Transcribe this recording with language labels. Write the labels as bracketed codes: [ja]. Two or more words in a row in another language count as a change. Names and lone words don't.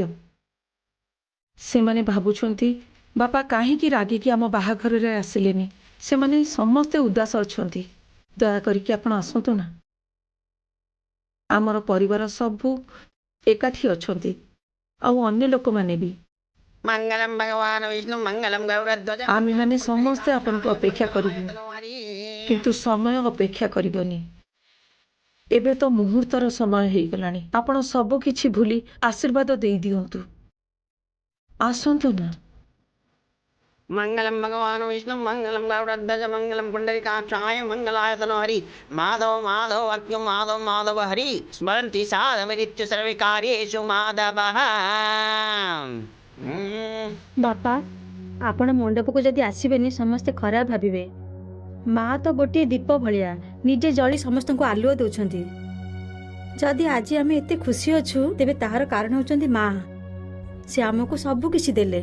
[or] ସେମାନେ ଭାବୁଛନ୍ତି ବାପା କାହିଁକି ରାଗିକି ଆମ ବାହାଘରରେ ଆସିଲେନି। ସେମାନେ ସମସ୍ତେ ଉଦାସ ଅଛନ୍ତି। ଦୟା କରିକି ଆପଣ ଆସନ୍ତୁ ନା। ଆମର ପରିବାର ସବୁ ଏକାଠି ଅଛନ୍ତି, ଆଉ ଅନ୍ୟ ଲୋକମାନେ ବି। [sa] मंगलम भगवान विष्णु मंगलम गौरध्वज। [or] आमेମାନେ ସମସ୍ତେ ଆପଣଙ୍କୁ ଅପେକ୍ଷା କରିବୁ, କିନ୍ତୁ ସମୟ ଅପେକ୍ଷା କରିବନି। ଏବେ ତ ମୁହୂର୍ତ୍ତର ସମୟ ହେଇଗଲାଣି। ଆପଣ ସବୁ କିଛି ଭୁଲି ଆଶୀର୍ବାଦ ଦେଇ ଦିଅନ୍ତୁ। ଆସନ୍ତୁ ନା। [sa] मंगलम भगवान विष्णु मंगलम गौरध्वज मंगलम पुंडरीकाक्षाय मंगलाय तनोहरि। माधव माधव अक्यु माधव माधव हरि स्मरन्ति साधमरित्य सर्वकार्येषु माधवः। [or] ବାପା, ଆପଣ ମଣ୍ଡପକୁ ଯଦି ଆସିବେନି ସମସ୍ତେ ଖରାପ ଭାବିବେ। ମା ତ ଗୋଟିଏ ଦୀପ ଭଳିଆ ନିଜେ ଜଳି ସମସ୍ତଙ୍କୁ ଆଲୁଅ ଦେଉଛନ୍ତି। ଯଦି ଆଜି ଆମେ ଏତେ ଖୁସି ଅଛୁ ତେବେ ତାହାର କାରଣ ହେଉଛନ୍ତି ମା। ସେ ଆମକୁ ସବୁ କିଛି ଦେଲେ।